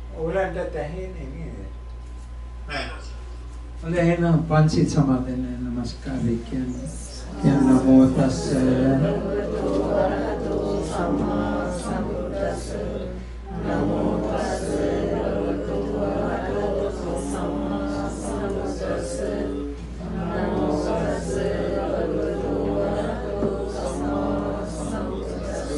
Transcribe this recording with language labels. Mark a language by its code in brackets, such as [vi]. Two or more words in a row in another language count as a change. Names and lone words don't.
[si] ඔයාලට ඇහෙන්නේ නේද? හොඳ එහෙනම් පන්සිල් සමාදන් නමස්කාරය කියන්නේ. [pi] නමෝ තස්ස සම්මා සම්බුද්දස්ස නමෝ තස්ස භගවතු වරහතෝ සම්මා සම්බුද්දස්ස නමෝ තස්ස භගවතු වරහතෝ සම්මා සම්බුද්දස්ස